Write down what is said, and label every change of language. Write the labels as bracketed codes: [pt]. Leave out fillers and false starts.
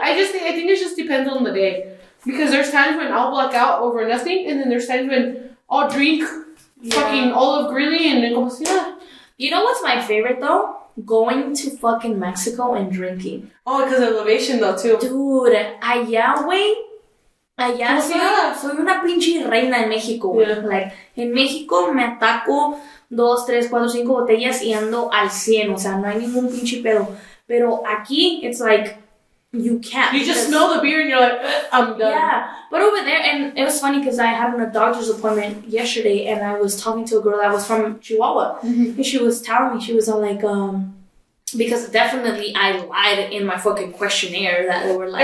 [en] I think it just depends on the day. Because there's times when I'll black out over nothing, and then there's times when I'll drink fucking olive greeley and then [es] como si nada. [en] You know what's my favorite though? Going to fucking Mexico and drinking. Oh, because of elevation though too. [es] Dude, allá, güey. Allá soy una pinche reina en México, güey. [en] Yeah. [es] Like, en México me ataco 2, 3, 4, 5 botellas y ando al 100. O sea, no hay ningún pinche pedo. Pero aquí, [en] it's like, you can't. You just smell the beer and you're like, I'm done. Yeah. But over there, and it was funny because I had a doctor's appointment yesterday, and I was talking to a girl that was from Chihuahua. Mm-hmm. And she was telling me, she was all like, because definitely I lied in my fucking questionnaire that they were like...